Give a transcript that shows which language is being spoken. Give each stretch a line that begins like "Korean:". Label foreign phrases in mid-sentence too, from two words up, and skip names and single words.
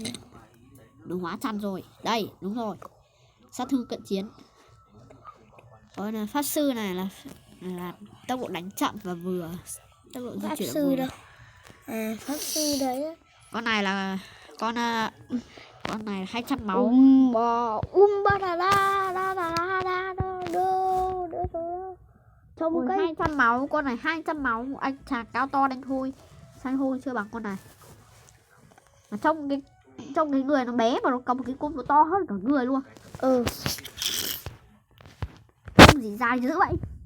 Vietnamese: Nó hóa chăn rồi. Đây, đúng rồi. Sát thương cận chiến. Còn là pháp sư này là tốc độ đánh chậm và vừa tốc độ di Pháp chuyển sư vừa. đâu? Pháp sư đấy. Con này là con này 200 máu. Ba da da da da da da. Trông Ôi, cây 200 máu, con này 200 máu. Anh chàng cao to đen thui, xanh hôi chưa bằng con này. Mà trong cái người nó bé mà nó cầm một cái cung nó to hơn cả người luôn. Cung gì dài dữ vậy?